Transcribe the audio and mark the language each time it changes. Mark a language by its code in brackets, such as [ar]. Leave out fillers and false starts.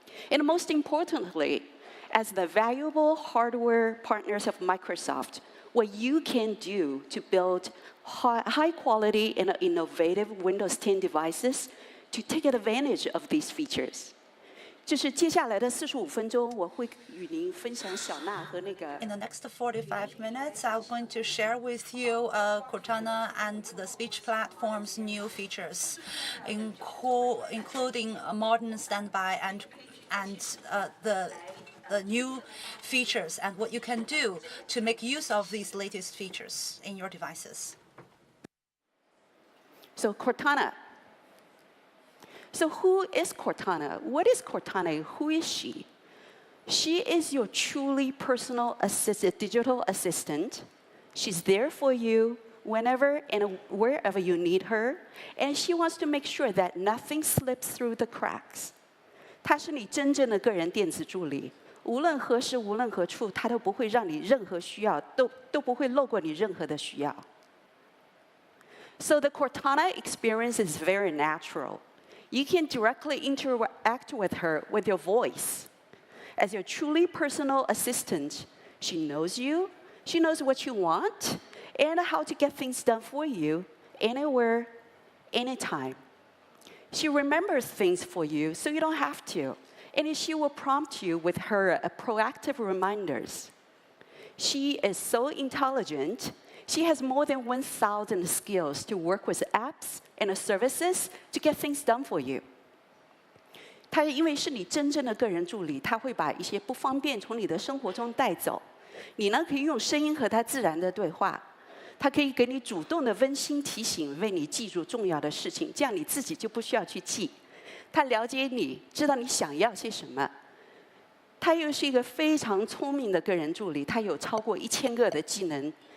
[en] And most importantly, as the valuable hardware partners of Microsoft, what you can do to build high quality and innovative Windows 10 devices to take advantage of these features. [zh] 就是接下来的45分钟，我会与您分享小娜和那个。 [en] In the next 45 minutes, I'm going to share with you Cortana and the speech platform's new features, including a modern standby and the new features and what you can do to make use of these latest features in your devices. So Cortana. So who is Cortana? What is Cortana? Who is she? She is your truly personal digital assistant. She's there for you whenever and wherever you need her, and she wants to make sure that nothing slips through the cracks. [zh] 她是你真正的个人电子助理，无论何时无论何处，她都不会让你任何需要，都不会漏过你任何的需要。 [en] So the Cortana experience is very natural. You can directly interact with her with your voice. As your truly personal assistant, she knows you, she knows what you want, and how to get things done for you, anywhere, anytime. She remembers things for you, so you don't have to, and she will prompt you with her proactive reminders. She is so intelligent. She has more than 1,000 skills to work with apps and services to get things done for you. [zh] 她因为是你真正的个人助理，她会把一些不方便从你的生活中带走。你呢可以用声音和她自然的对话，她可以给你主动的温馨提醒，为你记住重要的事情，这样你自己就不需要去记。她了解你，知道你想要些什么。她又是一个非常聪明的个人助理，她有超过1000个的技能。